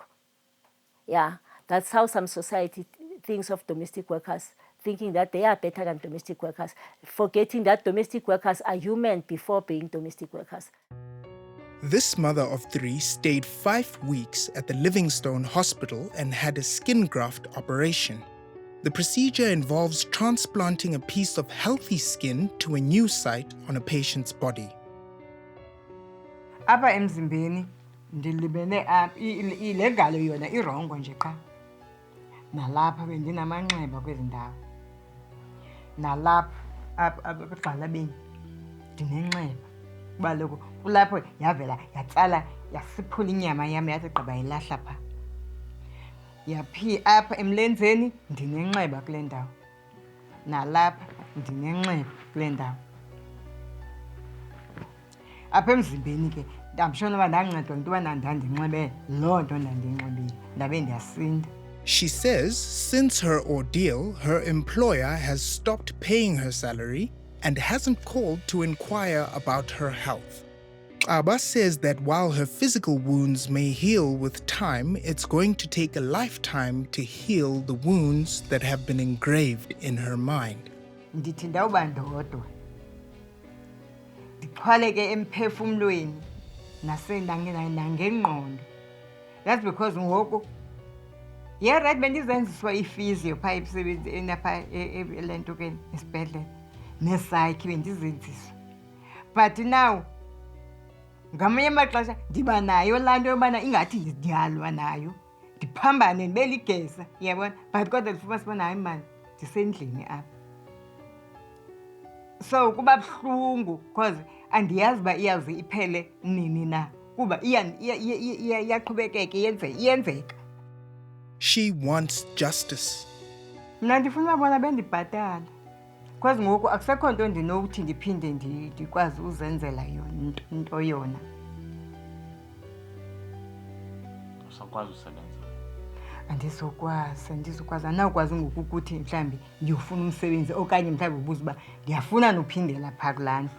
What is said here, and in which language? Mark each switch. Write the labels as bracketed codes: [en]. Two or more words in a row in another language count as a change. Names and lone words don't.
[en] Yeah, that's how some society thinks of domestic workers, thinking that they are better than domestic workers, forgetting that domestic workers are human before being domestic workers. This mother of 3 stayed 5 weeks at the Livingstone Hospital and had a skin graft operation. The procedure involves transplanting a piece of healthy skin to a new site on a patient's body. [xh] Apha emzimbeni ndilibene ilegalo yona irongo nje qha. Nalapha bendinamanxeba kwezi ndawo. Nalapha apha egxalabeni ndinenxeba. Kuba lokho kulapho yavela yatsala yasiphula inyama yami yathi gqiba yilahla pha. Yaphi apha emlenzeni ndinenxeba kule ndawo. Nalapha ndinenxeba kule ndawo. Apha emzimbeni ke ndamshona uba ndancedwa into yoba ndandinxibe loo nto ndandiyinxibile ndabe ndiyasinda. [en] She says since her ordeal, her employer has stopped paying her salary and hasn't called to inquire about her health. Xaba says that while her physical wounds may heal with time, it's going to take a lifetime to heal the wounds that have been engraved in her mind. [xh] Ndithi ndawuba ndodwa. Ndixhwaleke emphefumlweni nangengqondo. [en] That's because [xh] ngoku right bendizenziswa ifizio phaa emsebenzini apha elentukeni esibhedlele nesayikhi bendizenziswa. [en] But now [xh] ngamanye amaxesha ndiba nayo laa nto yobana ingathi ndiyalwa nayo ndiphambane ndibe ligeza, yabona, but kodwa ndifuna sibona hayi mani ndisendlini apha. So kuba buhlungu because andiyazi uba iyawuze iphele nini na kuba iyaqhubekeka iyenzeka. [en] She wants justice. [xh] Mna ndifuna ubabona bendibhatala because ngoku akusekho nto ndinokuthi ndiphinde ndikwazi uzenzela yona into yona. Usakwazi usebenza? Andizokwazi anawukwazi ngoku ukuthi mhlawumbi ndiyofuna umsebenzi okanye mhlawumbi ubuza uba ndiyafuna nophindela phaa kulaa ndlu.